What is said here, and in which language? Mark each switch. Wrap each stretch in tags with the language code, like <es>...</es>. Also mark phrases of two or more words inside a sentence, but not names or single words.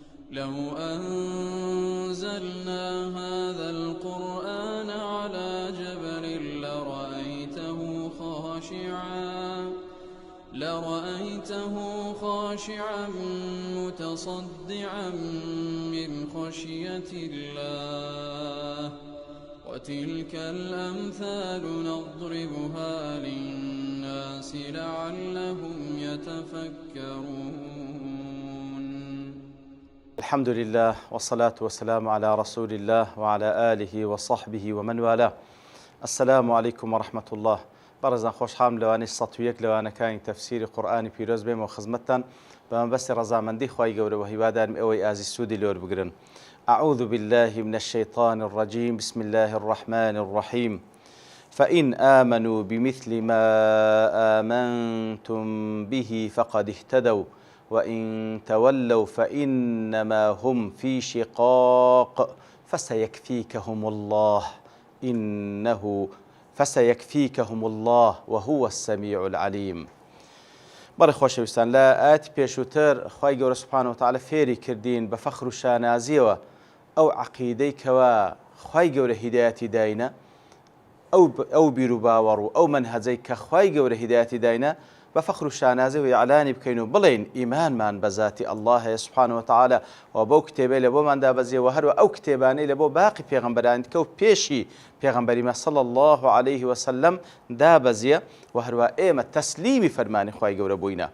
<ar>لو أنزلنا هذا القرآن على جبل لرأيته خاشعا متصدعا من خشية الله وتلك الأمثال نضربها للناس لعلهم يتفكرون. الحمد لله والصلاة والسلام على رسول الله وعلى آله وصحبه ومن والاه. السلام عليكم ورحمة الله.</ar> <ckb>بەڕێزان خۆشحاڵم لەوانەی 101 لەوانەکانی تەفسیری قورئانی پیرۆز بێمەوە خزمەتتان بەمەبەستی ڕەزامەندی خوای گەورە و هیوادارم ئەوەی ئازی سوودی لێوە بگرن.</ckb> <ar>أعوذ بالله من الشيطان الرجيم بسم الله الرحمن الرحيم فإن آمنوا بمثل ما آمنتم به فقد اهتدوا وإن تولوا فإنما هم في شقاق فسيكفيكهم الله وهو السميع العليم.</ar> <ckb>بەڕێ خۆشەویستان لە ئاەتی پێشووتر خوای گەورە</ckb> <ar>سوبحانەهو وتەعالە</ar> <ckb>فێری کردین بە فەخر و شانازیەوە ئەو عەقیدەی کەوا خوای گەورە هیدایەتی داینە، ئەو بیر و باوەڕ و ئەو مەنهەجەی کە خوای گەورە هیدایەتی داینە بە فەخر و شانازی و ئیعلانی بکەین و بڵێین ئیمانمان بە زاتی ئەڵڵاه هەیە</ckb> <ar>سوبحانەهو وتەعالە</ar> <ckb>و بەو کتێبەی لە بۆمان دابەزیەوە هەروە ئەو کتێبانەی لە بۆ باقی پێغەمبەرانی کە و پێشی پێغەمبەریمە</ckb> <ar>صلی الله عليه وسلم</ar> <ckb>دابەزیە و هەروە ئێمە تەسلیمی فەرمانی خوای گەورە بووینە.</ckb>